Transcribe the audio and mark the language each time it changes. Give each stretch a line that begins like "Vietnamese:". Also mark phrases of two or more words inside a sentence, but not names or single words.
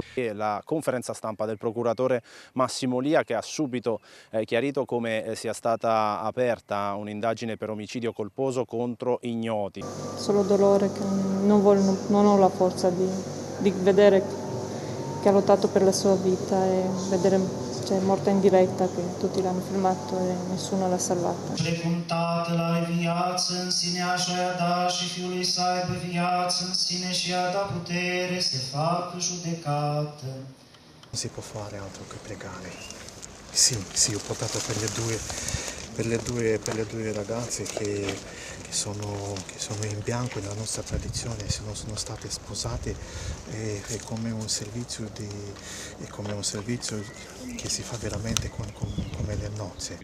Italian: La conferenza stampa del procuratore Massimo Lia, che ha subito chiarito come sia stata aperta un'indagine per omicidio colposo contro ignoti. Solo dolore, che non ho la forza di vedere che ha lottato per la sua vita e vedere morta in diretta, che tutti l'hanno filmato e nessuno l'ha salvata.
Romanian: Precum Tatăl are viață în sine, așa i-a dat și Fiului să aibă viață în sine și i-a dat putere să facă judecată.
Italian: Non si può fare altro che pregare. Sì, ho portato per le due ragazze che sono in bianco nella nostra tradizione, sono state sposate, è come un servizio che si fa veramente come le nozze.